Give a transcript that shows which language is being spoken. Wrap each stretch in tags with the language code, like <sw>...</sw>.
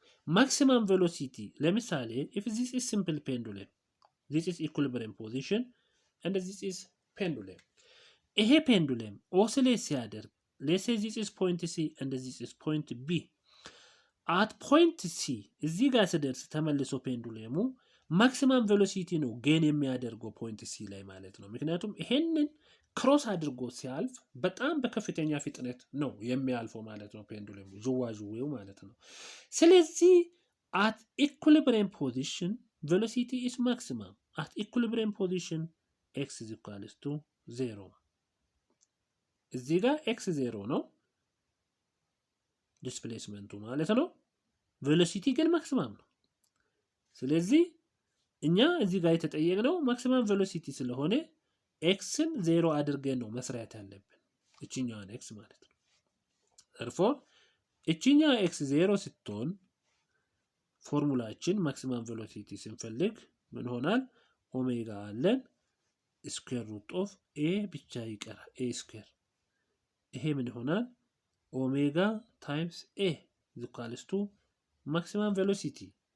<en>Maximum velocity,</en> <am>ለምሳሌ</am> <en>if this is simple pendulum, this is equilibrium position and this is pendulum.</en> <am>ይሄ</am> <en>pendulum oscillate</en> <am>ሲያደርግ,</am> <en>let's say this is point C and this is point B. at point C</en> <am>እዚህ ጋር ስደርስ ተመልሶ ፔንዱለሙ ማክሲማም ቬሎሲቲ ነው ጌን የሚያደርገው ፖይንት ሲ ላይ ማለት ነው። ምክንያቱም ይሄንን ክሮስ አድርጎ ሲያልፍ በጣም በከፍተኛ ፍጥነት ነው የሚያልፈው ማለት ነው ፔንዱለሙ ዥዋዥዌው ማለት ነው። ስለዚህ</am> <en>at equilibrium position velocity is maximum. At equilibrium position x is equals to 0.</en> <am>እዚህ ጋር x 0 ነው ዲስፕሌስመንቱ ማለት ነው። ቬሎሲቲ ግን ማክሲማም ነው። ስለዚህ እኛ እዚህ ጋር የተጠየቅነው ማክሲማም ቬሎሲቲ ስለሆነ ኤክስን 0 አድርገን ነው መስራት ያለብን እቺኛዋን ኤክስ ማለት ነው። therefore እቺኛዋ ኤክስ 0 ስትሆን ፎርሙላችን ማክሲማም ቬሎሲቲ ስንፈልግ ምን ሆናል? ኦሜጋ አለን</am> <en>ስኩዌር ሩት ኦፍ ኤ</en> <am>ብቻ ይቀራል ኤ ስኩዌር። ይሄ ምን ይሆናል?</am> <en>ኦሜጋ ታይምስ ኤ is equals to maximum velocity.</en>